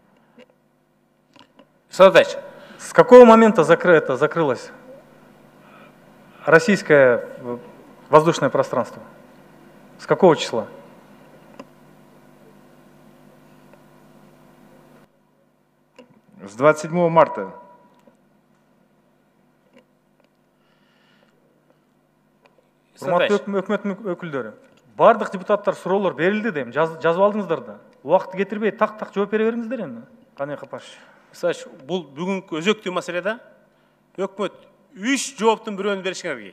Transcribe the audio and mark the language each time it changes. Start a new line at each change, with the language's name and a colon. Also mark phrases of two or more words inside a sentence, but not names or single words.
Russian: Садач, с какого момента закрылось российское воздушное пространство? С какого числа? С 27 марта.
Kyrgyz: Өкмөт өкүлдөрү, бардык депутаттар суроолор берилди дейм, жазып алдыңыздар да. Убакытты кетирбей так жооп бере бериңиздер эми. Кане Капаш. Сач, бул бүгүнкү өзөктүү маселе да. Өкмөт 3 жооптун бирөөнү беришиңер керек.